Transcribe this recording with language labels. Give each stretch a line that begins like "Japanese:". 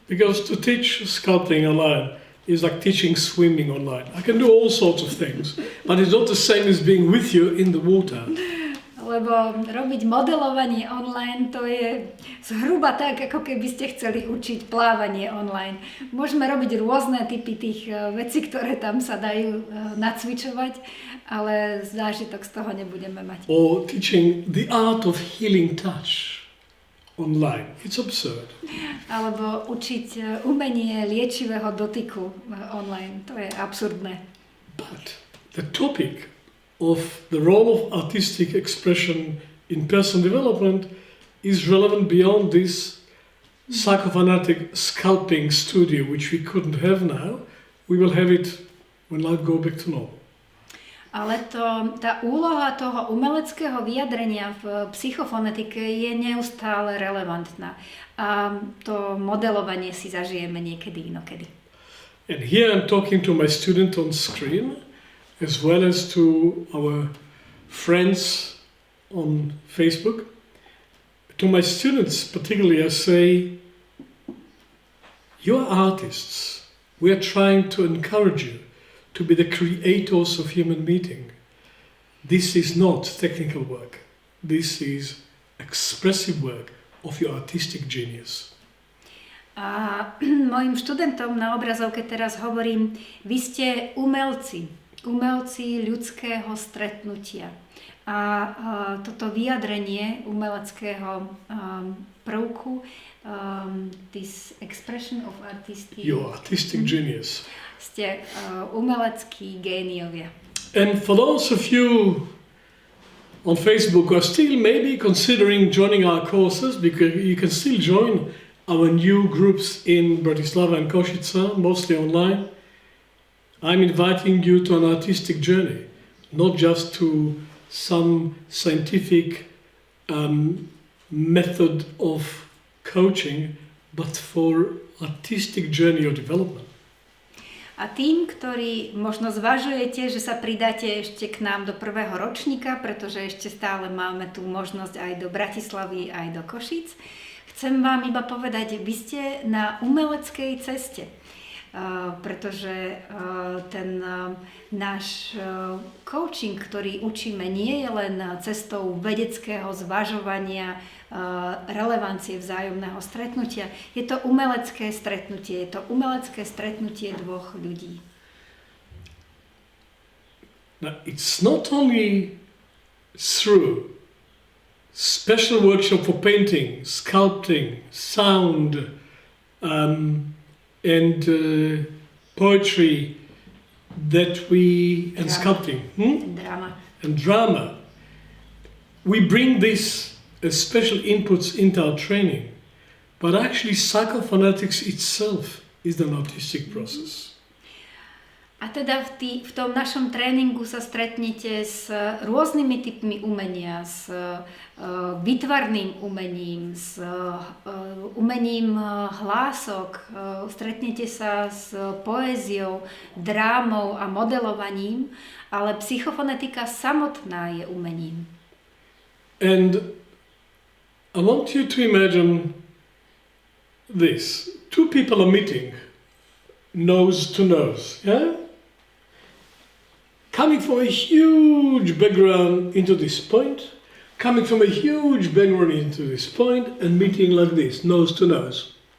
English: Because to teach sculpting online is like teaching swimming online. I can do all sorts of things, but it's not the same as being with you in the water.
Slovak: Lebo robiť modelovanie online, to je zhruba tak, ako keby ste chceli učiť plávanie online. Môžeme robiť rôzne typy tých vecí, ktoré tam sa dajú nacvičovať, ale zážitok z toho nebudeme mať.
English: Or teaching the art of healing touch online. It's absurd.
Slovak: Alebo učiť umenie liečivého dotyku online. To je absurdné.
English: But the topic of the role of artistic expression in personal development is relevant beyond this psychophonetic sculpting studio, which we couldn't have now. We will have it when life goes back to normal.
Slovak: Ale tá úloha toho umeleckého vyjadrenia v psychofonetike je neustále relevantná. A to modelovanie si zažijeme niekedy inokedy.
English: And here I'm talking to my student on screen, as well as to our friends on Facebook. To my students particularly I say, you're artists. We are trying to encourage you to be the creators of human meeting. This is not technical work. This is expressive work of your artistic genius.
Slovak: A mojim študentom na obrazovke teraz hovorím, vy ste umelci ľudského stretnutia. A toto vyjadrenie umeleckého prvku,
English: this expression of artistic... Your artistic genius.
Slovak: Ste umeleckí géniovia.
English: And for those of you on Facebook who are still maybe considering joining our courses, because you can still join our new groups in Bratislava and Košice, mostly online, I'm inviting you to an artistic journey, not just to some scientific method of coaching, but for artistic journey of development.
Slovak: A tým, ktorí možno zvažujete, že sa pridáte ešte k nám do prvého ročníka, pretože ešte stále máme tú možnosť aj do Bratislavy, aj do Košíc, chcem vám iba povedať, vy ste na umeleckej ceste. Pretože ten náš coaching, ktorý učíme, nie je len cestou vedeckého zvažovania relevancie vzájomného stretnutia. Je to umelecké stretnutie. Je to umelecké stretnutie dvoch ľudí.
English: Now, it's not only through special workshop for painting, sculpting, sound, and poetry that we and sculpting and drama. We bring these special inputs into our training, but actually psychophonetics itself is an artistic process.
Slovak: A teda v tom našom tréningu sa stretnete s rôznymi typmi umenia, s výtvarným umením, s umením hlások, stretnete sa s poéziou, drámou a modelovaním, ale psychofonetika samotná je umením.
English: And I want you to imagine this. Two people are meeting, nose to nose, yeah? Coming from a huge background into this point, coming from a huge background into this point, and meeting like this, nose to nose.